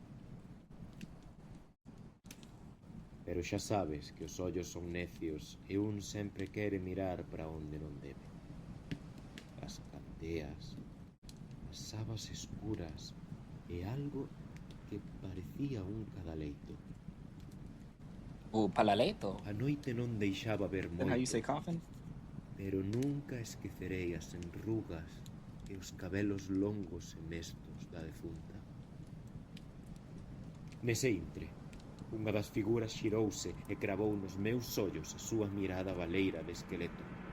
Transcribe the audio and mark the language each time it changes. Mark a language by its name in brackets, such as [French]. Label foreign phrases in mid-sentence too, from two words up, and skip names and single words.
[Galician] Pero xa sabes que os ollos son necios e un sempre quere mirar para onde non debe. As candeas, as sabas escuras e algo que parecía un cadaleito. Palaleto. A noite non deixaba ver [English] Is that how you say [Galician] moito, [English] coffin? [Galician] pero nunca esquecerei as enrugas e os cabelos longos e mestos da defunta. Nese intre, unha das figuras xirouse e cravou nos meus ollos a súa mirada baleira de esqueleto.